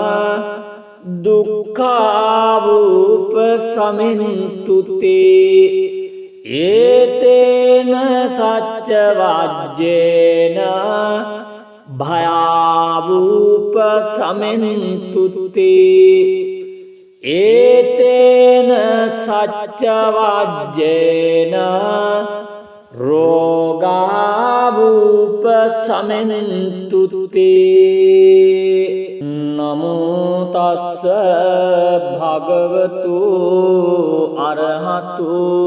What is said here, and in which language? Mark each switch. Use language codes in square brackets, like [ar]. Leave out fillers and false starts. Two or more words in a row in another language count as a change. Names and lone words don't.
[pi] දුක්ඛාවූප සමින්තු තේ ඒතේන සච්ච වජ්ජේන භයාවූප සමින්තු තේ ඒතේන සච්ච වජ්ජේන රෝගාවූප සමින්තු තේ නමෝ තස්ස භගවතු අරහතු